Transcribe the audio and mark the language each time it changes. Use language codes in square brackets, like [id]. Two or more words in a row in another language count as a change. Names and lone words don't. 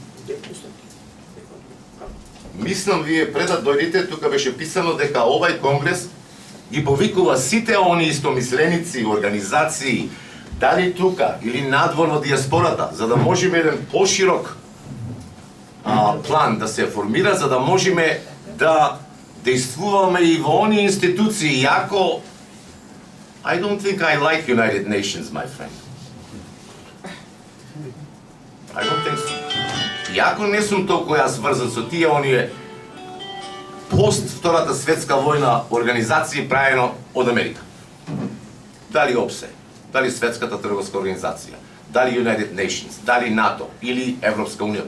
[mk] Мислам, вие пред да дојдете, тука беше писано дека овај конгрес ги повикува сите они истомисленици, организации, дали тука или надвор во диаспората, за да можеме еден поширок план да се формира, за да можеме да действуваме и во они институции, иако [en] I don't think I like United Nations, my friend. I don't think so. [mk] Иако не сум толку јас врзан со тие оние пост Втората светска војна организации правено од Америка. Дали ОПСЕ, дали Светската трговска организација, дали United Nations, дали НАТО или Европска унија.